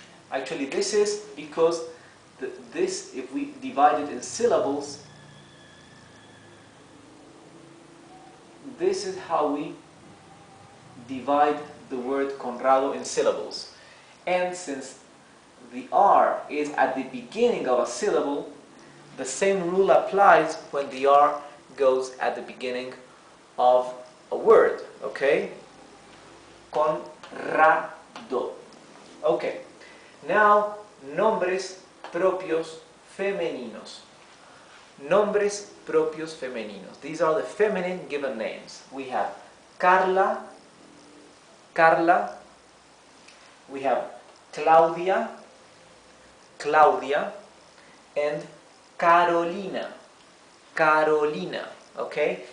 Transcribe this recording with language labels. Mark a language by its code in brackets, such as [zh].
[en] Actually, this is because this, if we divide it in syllables, this is how we divide the word Conrado in syllables. And since the R is at the beginning of a syllable, the same rule applies when the R goes at the beginning of a word, okay? Conrado. Okay. [es] Now, nombres propios femeninos. Nombres propios femeninos. [en] These are the feminine given names. We have Carla, Carla. We have Claudia, Claudia, and Carolina, Carolina. Okay?